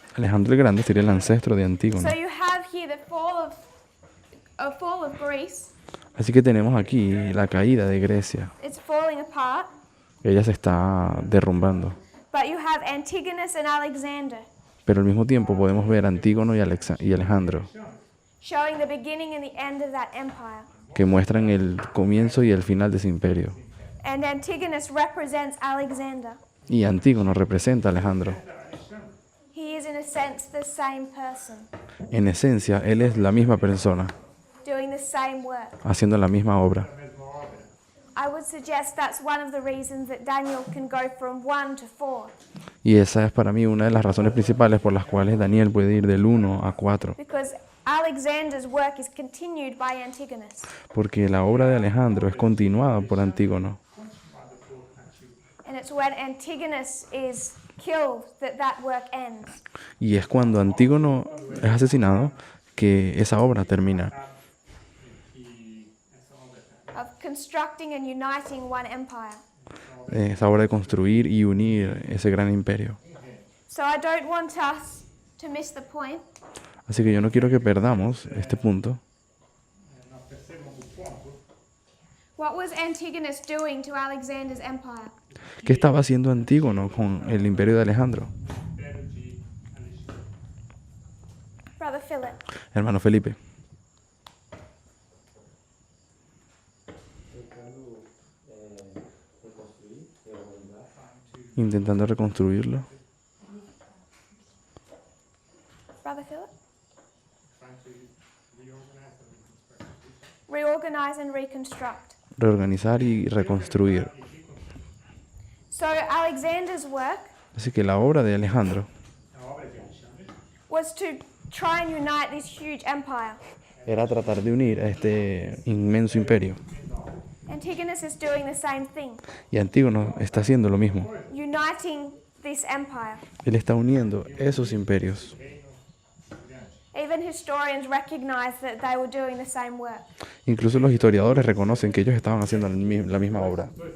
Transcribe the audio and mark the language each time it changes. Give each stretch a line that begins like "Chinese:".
Spanish: Alejandro el Grande sería el ancestro de Antígono.
English: So you have here the fall of Greece.
Spanish: Así que tenemos aquí la caída de Grecia.
English: It's falling apart.
Spanish: Ella se está derrumbando.
English: But you have Antigonus and Alexander,
Spanish: Pero al mismo tiempo podemos ver a Antígono y Alejandro,
English: showing the beginning and the end of that empire.
Spanish: que muestran el comienzo y el final de ese imperio.
English: And Antigonus represents Alexander.
Spanish: Y Antígono representa a Alejandro.
English: He is in a sense the same person,
Spanish: En esencia, él es la misma persona,
English: doing the same work.
Spanish: haciendo la misma obra.
English: I would suggest that's one of the reasons that Daniel can go from 1 to 4,
Spanish: Y esa es para mí una de las razones principales por las cuales Daniel puede ir del 1 a 4.
English: because Alexander's work is continued by Antigonus.
Spanish: Porque la obra de Alejandro es continuada por Antígono.
English: And it's when Antigonus is killed that work ends.
Spanish: Y es cuando Antígono es asesinado que esa obra termina.
English: constructing and uniting one empire.
Spanish: Esa obra de construir y unir ese gran imperio.
English: So I don't want us to miss the point.
Spanish: Así que yo no quiero que perdamos este punto.
English: What was Antigonus doing to Alexander's empire?
Spanish: ¿Qué estaba haciendo Antígono con el imperio de Alejandro?
English: Brother Philip.
Spanish: Hermano Felipe. Intentando reconstruirlo.
English: Brother Philip? Reorganize and reconstruct.
Spanish: Reorganizar y reconstruir.
English: So Alexander's work
Spanish: Así que la obra de Alejandro
English: was to try and unite this huge empire.
Spanish: era tratar de unir a este inmenso imperio.
English: Antigonus is doing the same thing,
Spanish: Y Antígono está haciendo lo mismo.
English: uniting this empire.
Spanish: Él está uniendo esos imperios.
English: Even historians recognize that they were doing the same work.
Spanish: Incluso los historiadores reconocen que ellos estaban haciendo la misma obra.